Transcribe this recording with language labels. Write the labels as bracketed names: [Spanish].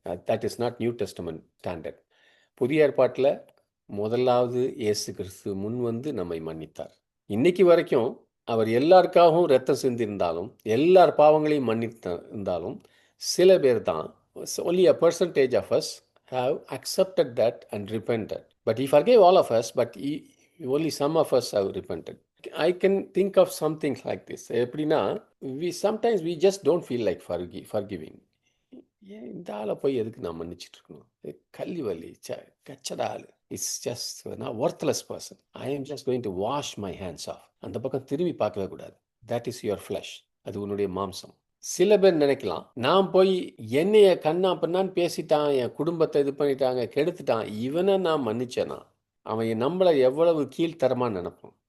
[English] That is not new testament standard. [Tamil] புதிய ஏற்பாட்டில் முதலாவது இயேசு கிறிஸ்து முன் வந்து நம்மை மன்னித்தார். இன்னைக்கு வரைக்கும் அவர் எல்லாருக்காகவும் ரத்தம் சிந்திருந்தாலும், எல்லார் பாவங்களையும் மன்னித்திருந்தாலும், சில பேர் தான், [English] only a percentage of us have accepted that and repented. But he forgave all of us, but only some of us have repented. I can think of some things like this. [Tamil] எப்படின்னா, [English] sometimes we just don't feel like forgiving. [Tamil] ஏன் இந்த ஆளை போய் எதுக்கு நான் மன்னிச்சிட்டு இருக்கணும்? கல்லிவலி கச்சடா ஆளு. [English] It's just நான் worthless person. I am just going to wash my hands off. [Tamil] அந்த பக்கம் திரும்பி பார்க்கவே கூடாது. [English] That is your flesh. [Tamil] அது உன்னுடைய மாம்சம். சில பேர் நினைக்கலாம், நான் போய் என்னைய கண்ணா பண்ணான்னு பேசிட்டான், என் குடும்பத்தை இது பண்ணிட்டாங்க, கெடுத்துட்டான், இவனை நான் மன்னிச்சேனா அவன் நம்மளை எவ்வளவு கீழ்த்தரமாக நினைப்பான்.